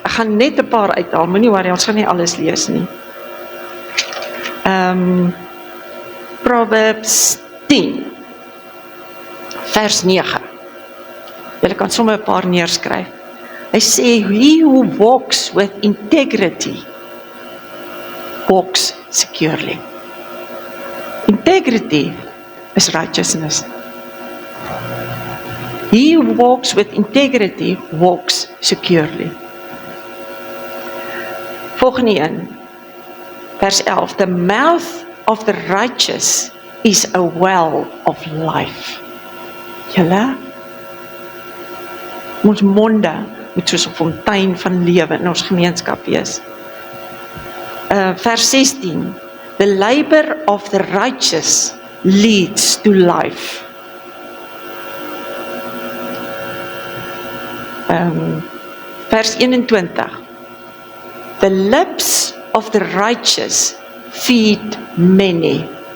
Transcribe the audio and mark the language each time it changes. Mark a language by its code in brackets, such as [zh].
[af] Ek gaan net 'n paar uithaal, moenie worry, ons gaan nie alles lees nie. Proverbs 10, vers 9. Julle kan sommer 'n paar neerskryf. Hy sê, [en] he who walks with integrity, walks securely. Integrity is righteousness. He who walks with integrity walks securely. [af] Volgende een, vers 11. [en] The mouth of the righteous is a well of life. [af] Julle, ons monde moet soos 'n fontein van lewe in ons gemeenskap wees. Vers 16. [en] The labor of the righteous leads to life. [af] Vers 21. [en] The lips of the righteous feed many.